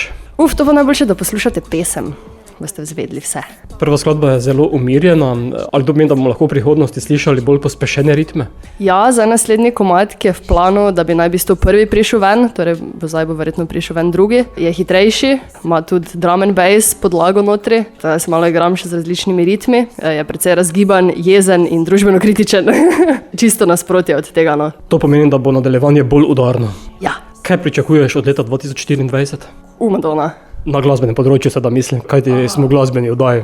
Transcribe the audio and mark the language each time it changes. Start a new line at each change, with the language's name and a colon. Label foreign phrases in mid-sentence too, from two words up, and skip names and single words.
Slovenian: To bo najboljše, da poslušate pesem, boste vzvedli vse. Prva skladba je zelo umirjena, ali to pomeni, da bomo lahko v prihodnosti slišali bolj pospešene ritme? Ja, za naslednji komad, ki je v planu, da bi naj prvi prišel ven, torej zdaj bo verjetno prišel ven drugi, je hitrejši, ima tudi
English: drum and bass
Slovenian: podlago notri, da se malo igram še z različnimi ritmi, je precej razgiban, jezen in družbeno kritičen, čisto nasprotje od tega, no. To pomeni, da bo nadaljevanje bolj udarno? Ja. Kaj pričakuješ od leta 2024? Madonna. Na glasbenem področju se da mislim, kajti smo glasbeni oddaji.